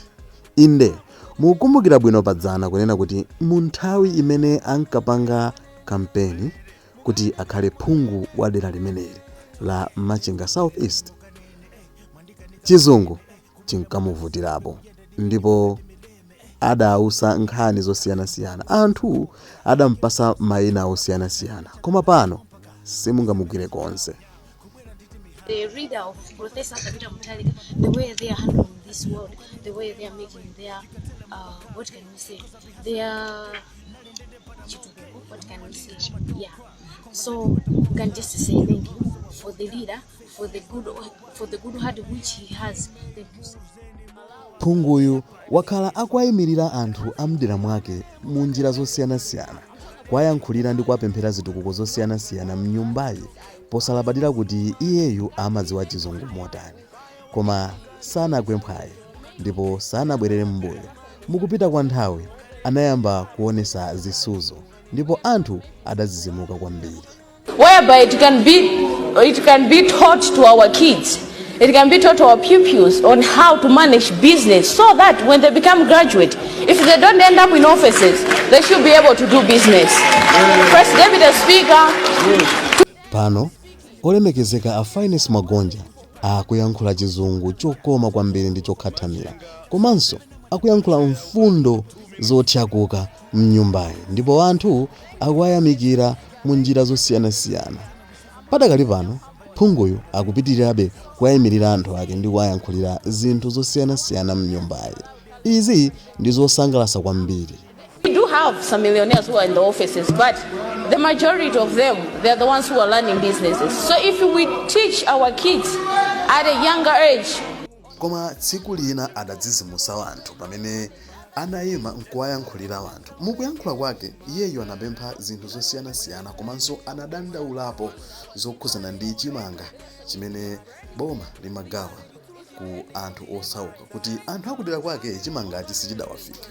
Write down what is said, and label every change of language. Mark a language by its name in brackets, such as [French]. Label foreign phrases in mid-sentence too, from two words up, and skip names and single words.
[Nyanja] Inde mukumbukira bwino padzana kunena kuti mu nthawi imene ankapanga kampeni kuti akhale phungu wa dera limeneli la Machinga Southeast, chizungu chinkamuvutirapo ndipo adausa nkhani zosiyanasiyana, anthu adampasa mayina osiyanasiyana, koma pano simungamugwire konse. [English] The reader of Professor Kabita Mutalika, the way they are handling this world, the way they are making their, what can we say, their, what can we say, yeah. So we can just say thank you for the leader, for the good heart which he has. Thank you so much. [Nyanja] Phunguyu wakhala akuyimirira anthu amdera mwake mu njira zosiyanasiyana, kwayankhulira ndi kuwapemphera zitukuko zosiyanasiyana mnyumbayi, posalabadira kuti iyeyu amadziwa chizungu motani, koma sanagwe mphwayi ndipo sanabwerere m'mbuyo. Mukupita kwa nthawi anayamba kuonesa zisuzo ndipo anthu adazizimuka kwambiri. [English] Whereby it can be taught to our kids. It can be taught to our pupils on how to manage business so that when they become graduate, if they don't end up in offices, they should be able to do business. First Deputy Speaker. [Nyanja] Pano olemekezeka a Finance Magonja akuyankhula chizungu chokoma kwambiri ndi chokhathamira, komanso akuyankhula mfundo zotyakuka mnyumbayi, ndipo anthu akuwayamikira mu njira zosiyanasiyana. Padakali pano phunguyu akupitirirabe kuwayimirira anthu ake ndi kuwayankhulira zinthu zosiyanasiyana mnyumbayi. Izi ndi zosangalatsa kwambiri. [English] We do have some millionaires who are in the offices, but the majority of them, they are the ones who are learning businesses. So if we teach our kids at a younger age. [Nyanja] Koma tsiku lina adadzizimusa anthu pamene anayima nkuwayankhulira anthu. Mukuyankhula kwake iyeyo anapempha zinthu zosiyanasiyana, komanso anadandaulapo zokhuzana ndi chimanga chimene boma limagawa ku anthu osauka, kuti anthu akudera kwake chimangachi sichidawafike.